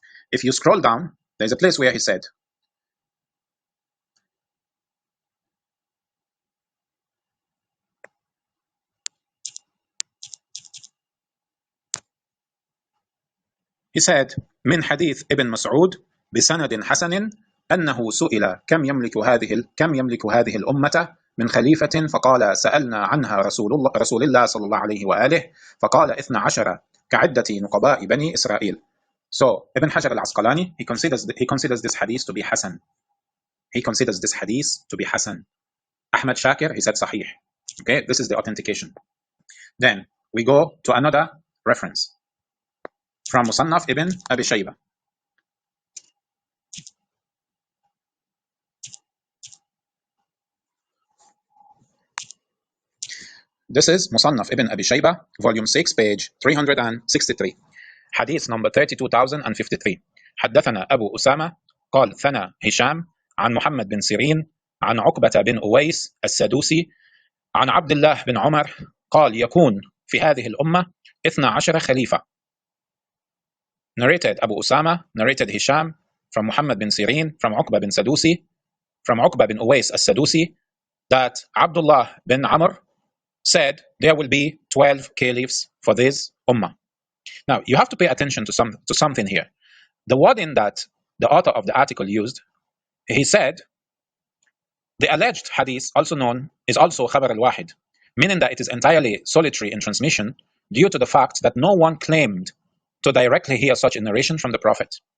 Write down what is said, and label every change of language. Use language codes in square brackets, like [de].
[en] If you scroll down, there's a place where he said, [ar] من حديث ابن مسعود بسند حسن أنه سئل كم يملك هذه الأمة من خليفة فقال سألنا عنها رسول الله صلى الله عليه وآله فقال 12 كعدة نقباء بني إسرائيل. [en] So Ibn Hajar al-Asqalani, he considers this hadith to be Hasan. He considers this hadith to be Hasan. Ahmad Shakir, he said Sahih. Okay, this is the authentication. Then we go to another reference from Musannaf ibn Abi Shayba. This is Musannaf ibn Abi Shayba, volume 6, page 363. Hadith number 32,053. [ar] حدثنا أبو أسامة قال ثنى هشام عن محمد بن سيرين عن عقبة بن أويس السدوسي عن عبد الله بن عمر قال يكون في هذه الأمة 12 خليفة. [en] Narrated Abu Usama, narrated Hisham, from Muhammad bin Sirin, from Uqba bin Sadusi, from Uqba bin Uwais as-Sadusi, that Abdullah bin Amr said there will be 12 caliphs for this ummah. Now, you have to pay attention to something here. The wording that the author of the article used, he said, the alleged hadith, is also Khabar al-Wahid, meaning that it is entirely solitary in transmission due to the fact that no one claimed to directly hear such a narration from the Prophet.